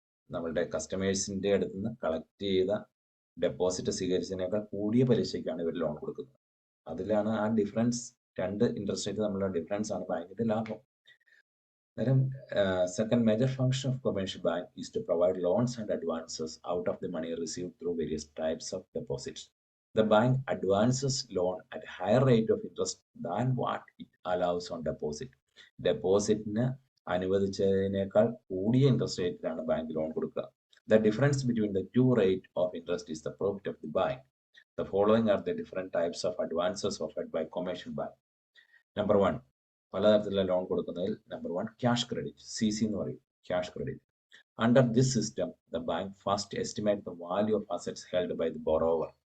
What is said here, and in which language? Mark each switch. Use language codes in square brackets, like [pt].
[ml] നമ്മളുടെ കസ്റ്റമേഴ്സിൻ്റെ അടുത്ത് നിന്ന് കളക്ട് ചെയ്ത ഡെപ്പോസിറ്റ് സ്വീകരിച്ചതിനേക്കാൾ കൂടിയ പലിശയ്ക്കാണ് ഇവർ ലോൺ കൊടുക്കുന്നത്. അതിലാണ് ആ ഡിഫറൻസ്, രണ്ട് ഇൻട്രസ്റ്റ് റേറ്റ് തമ്മിലുള്ള ഡിഫറൻസ് ആണ് ബാങ്കിന്റെ ലാഭം. [en] Second major function of commercial bank is to provide loans and advances out of the money received through various types of deposits. The bank advances loan at higher rate of interest than what it allows on deposit. [ml] ഡെപ്പോസിറ്റിന് അനുവദിച്ചതിനേക്കാൾ കൂടിയ interest റേറ്റിലാണ് bank loan കൊടുക്കുക. [en] The difference between the two rate of interest is the profit of the bank. The following are the different types of advances offered by commercial bank. [ml] Number 1, പലതരത്തിലുള്ള loan കൊടുക്കുന്നതിൽ number 1 cash credit, CC എന്ന് പറയും, cash credit. [en] Under this system the bank first estimate the value of assets held by the borrower.